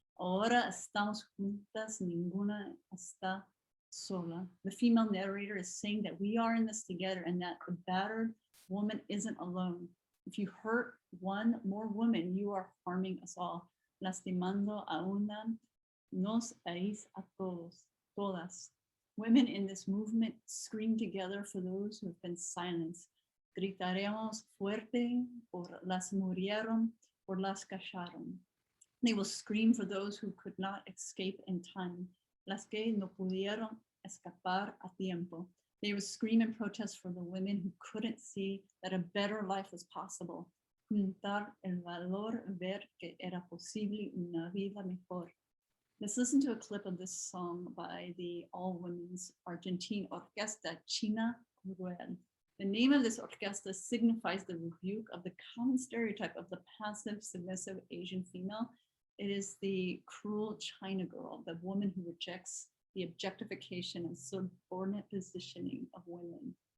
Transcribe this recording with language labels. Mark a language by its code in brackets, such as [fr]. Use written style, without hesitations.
[es] Ahora estamos juntas, ninguna está sola. [en] The female narrator is saying that we are in this together and that the battered woman isn't alone. If you hurt one more woman, you are harming us all. [es] Lastimando a una, nos herís a todos, todas. [en] Women in this movement scream together for those who have been silenced. [es] Gritaremos fuerte por las murieron, por las callaron. [en] They will scream for those who could not escape in time, [es] las que no pudieron escapar a tiempo. [en] They will scream and protest for the women who couldn't see that a better life was possible. [es] Juntar el valor, ver que era posible una vida mejor. [en] Let's listen to a clip of this song by the all-women's Argentine Orquesta China Cruel. The name of this orquesta signifies the rebuke of the common stereotype of the passive, submissive Asian female. It is the cruel China girl, the woman who rejects the objectification and subordinate positioning of women.